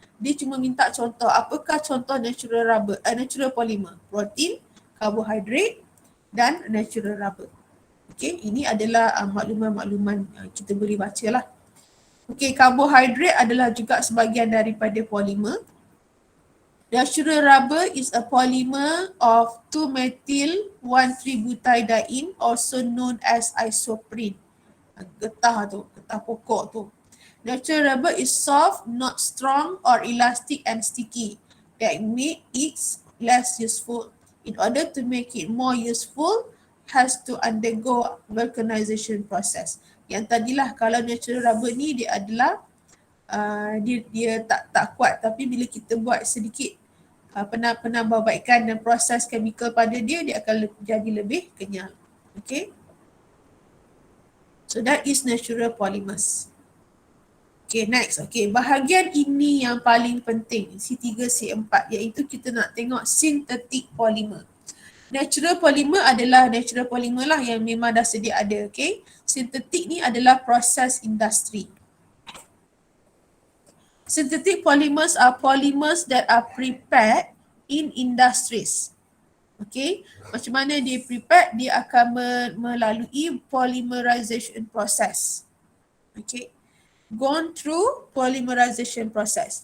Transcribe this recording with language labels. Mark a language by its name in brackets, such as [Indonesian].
[Malay] Dia cuma minta contoh, apakah contoh natural polymer? Protein, carbohydrate dan natural rubber. Okay, ini adalah makluman-makluman kita boleh baca lah. Okay, carbohydrate adalah juga sebahagian daripada polymer. [English] Natural rubber is a polymer of 2-methyl-1,3-butadiene, also known as isoprene. [Malay] Getah pokok tu. [English] Natural rubber is soft, not strong or elastic and sticky. That make it less useful. In order to make it more useful, has to undergo vulcanization process. [Malay] Yang tadilah kalau natural rubber ni dia adalah dia tak kuat, tapi bila kita buat sedikit penambahbaikan dan proses chemical pada dia akan jadi lebih kenyal. Okay. [English] So that is natural polymers. [Malay] Okay, next. Okay, bahagian ini yang paling penting, C3, C4, iaitu kita nak tengok synthetic polymer. Natural polymer adalah natural polymer lah yang memang dah sedia ada. Okay. Synthetic ni adalah process industry. [English] Synthetic polymers are polymers that are prepared in industries. [Malay] Okay, macam mana dia prepared? Dia akan melalui polymerization process. [English] Okay, gone through polymerization process.